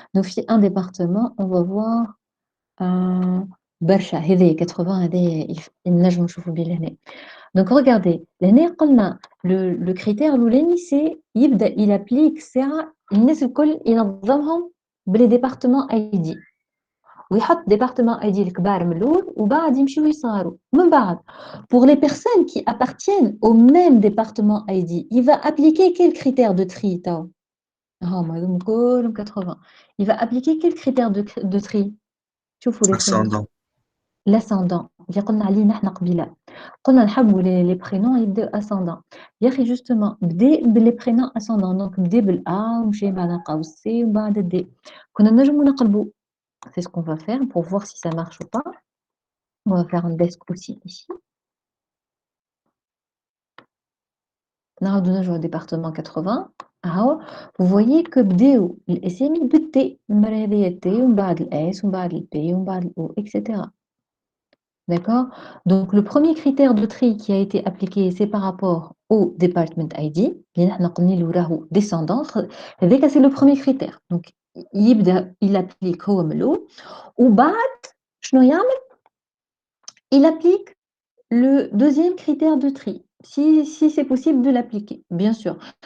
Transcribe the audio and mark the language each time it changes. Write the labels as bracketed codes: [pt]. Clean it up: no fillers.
[ar] Donc في un département, [fr] on va voir [ar] برشا هذه 80 هذه نجمو نشوفوا بيه لهنا. Donc regardez, لهنا قلنا le critère الاولاني c'est يبدا [fr] il applique [ar] ساعة الناس الكل ينظمهم باللي département ID. ويحط ديبارتمون اي دي الكبار من الاول وبعد يمشيو يصغروا من بعد [fr] pour les personnes qui appartiennent au même département ID il va appliquer quel critère de tri [ar] تاو هما هذوما كلهم 80 [fr] il va appliquer quel critère de tri [ar] شوفوا les prénoms [fr] Ascendant. [ar] l'ascendant اللي قلنا عليه نحن قبيله قلنا نحبوا les prénoms يبداو ascendant يا اخي justement بدا باللي prénoms ascendant donc بدا بالا ومشي بعد لقاو السي وبعد الدي كنا نجموا نقلبوا. [fr] C'est ce qu'on va faire pour voir si ça marche ou pas. On va faire un desk aussi ici. On a donné au département 80. [ar] Alors, vous voyez que بداو الاسامي بالتي المره هذه التي ومن بعد الاس ومن بعد البي ومن بعد الاو etc. [fr] D'accord? Donc le premier critère de tri qui a été appliqué c'est par rapport au department ID [ar] اللي نحنا قلنا له راهو [fr] descendant هذاك c'est le premier critère. Donc يبدا il applique [ar] هو من الاول وبعد شنو يعمل؟ [fr] Il applique le deuxième critère de tri, si c'est possible de l'appliquer, bien sûr.